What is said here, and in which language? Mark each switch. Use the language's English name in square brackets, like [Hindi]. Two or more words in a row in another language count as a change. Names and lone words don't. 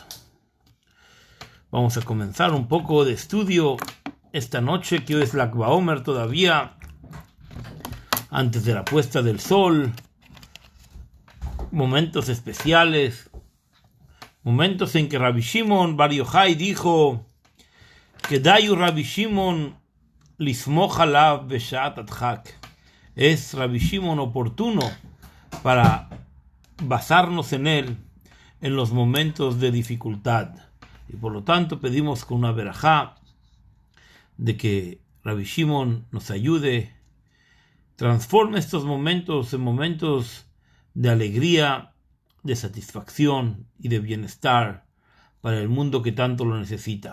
[Spanish] Vamos a comenzar un poco de estudio esta noche, que hoy es Lag BaOmer todavía, antes de la puesta del sol. Momentos especiales, momentos en que Rabbi Shimon Bar Yochai dijo que [Hebrew] דיו רבי שמעון לסמוך עליו בשעת הדחק. [Spanish] Es Rabbi Shimon oportuno para basarnos en él en los momentos de dificultad. Y por lo tanto pedimos con una verajá de que Rabbi Shimon nos ayude, transforme estos momentos en momentos de alegría, de satisfacción y de bienestar para el mundo que tanto lo necesita.